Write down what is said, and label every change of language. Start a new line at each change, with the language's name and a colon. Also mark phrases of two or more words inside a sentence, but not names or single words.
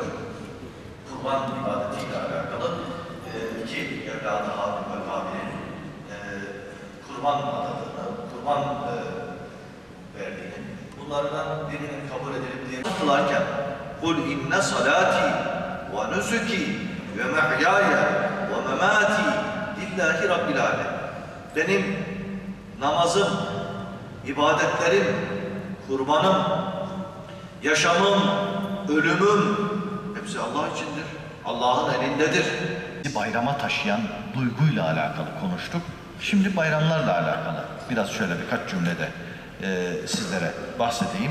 Turkish: Kurban ibadetiyle alakalı iki evladı Habil ve Kabil'in kurban adadığını, kurban verdiğini, bunlardan birinin kabul edilip diğerini kılarken
Arabic: قُلْ اِنَّ صَلَاتِي وَنُسُكِي وَمَحْيَايَ وَمَمَاتِي لِلّٰهِ رَبِّ الْعَالَمِينَ.
Turkish: Benim namazım, ibadetlerim, kurbanım, yaşamım, ölümüm hepsi Allah içindir. Allah'ın elindedir. Bayrama taşıyan duyguyla alakalı konuştuk. Şimdi bayramlarla alakalı biraz şöyle birkaç cümlede sizlere bahsedeyim.